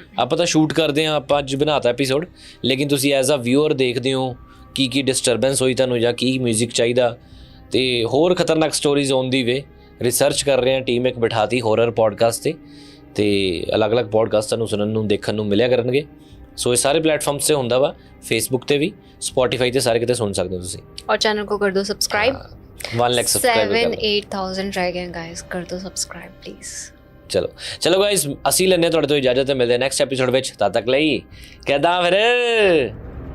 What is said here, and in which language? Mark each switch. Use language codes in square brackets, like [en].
[pa] ਆਪਾਂ ਤਾਂ ਸ਼ੂਟ ਕਰਦੇ ਹਾਂ, ਆਪਾਂ ਅੱਜ ਬਣਾਤਾ ਐਪੀਸੋਡ, ਲੇਕਿਨ ਤੁਸੀਂ ਐਜ਼ ਅ ਵਿਊਅਰ ਦੇਖਦੇ ਹੋ ਕੀ ਡਿਸਟਰਬੈਂਸ ਹੋਈ ਤੁਹਾਨੂੰ, ਜਾਂ ਕੀ ਮਿਊਜ਼ਿਕ ਚਾਹੀਦਾ, ਤੇ ਹੋਰ ਖਤਰਨਾਕ stories on ਦੀ way research ਕਰ ਰਹੇ ਹਾਂ। ਟੀਮ ਇੱਕ ਬਿਠਾਤੀ ਹੌਰਰ ਪੋਡਕਾਸਟ ਤੇ ਅਲੱਗ-ਅਲੱਗ ਪੋਡਕਾਸਟ ਤੁਹਾਨੂੰ ਸੁਣਨ ਨੂੰ ਦੇਖਣ ਨੂੰ ਮਿਲਿਆ ਕਰਨਗੇ। ਸੋ ਇਹ ਸਾਰੇ ਪਲੇਟਫਾਰਮਸ 'ਤੇ ਹੁੰਦਾ ਵਾ, ਫੇਸਬੁੱਕ 'ਤੇ ਵੀ, ਸਪੋਟੀਫਾਈ 'ਤੇ ਸਾਰੇ ਕਿਤੇ ਸੁਣ ਸਕਦੇ ਹੋ ਤੁਸੀਂ। [hi] और चैनल को कर दो सब्सक्राइब। 1 लाख सब्सक्राइबर 7-8,000 रह गए गाइस, कर दो सब्सक्राइब प्लीज। [pa] ਚਲੋ ਗਾਇਸ, ਅਸੀਂ ਲੈਂਦੇ ਤੁਹਾਡੇ ਤੋਂ ਇਜਾਜ਼ਤ, ਤੇ ਮਿਲਦੇ ਨੈਕਸਟ ਐਪੀਸੋਡ ਵਿੱਚ। ਤਦ ਤੱਕ ਲਈ ਕਿੱਦਾਂ ਫਿਰ।